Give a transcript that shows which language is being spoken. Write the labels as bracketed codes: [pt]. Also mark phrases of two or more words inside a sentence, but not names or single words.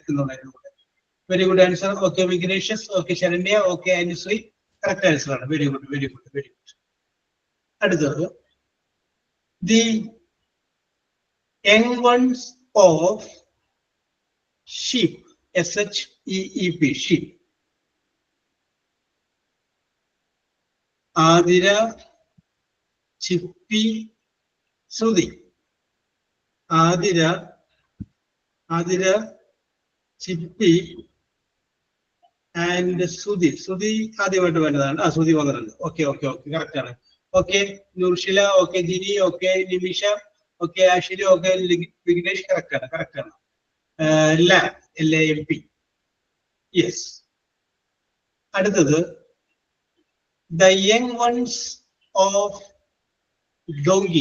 [en] Very good answer. Okay, Vignesh. Okay, Sharanya. Okay, Anusui. Correct answer. Very good. Another. The young ones of sheep. SHEEP. Sheep. Adira, Chippy, Sudhi. Adira, Chippy, and Sudhi. Sudhi Sudhi. Okay. Correct. Okay, Nurshila. Okay, Dini. Okay, Nimisha. Okay, Ashley. Okay, Vignesh. Correct. Lamp. LAMP. Yes. Another. The young ones of donkey.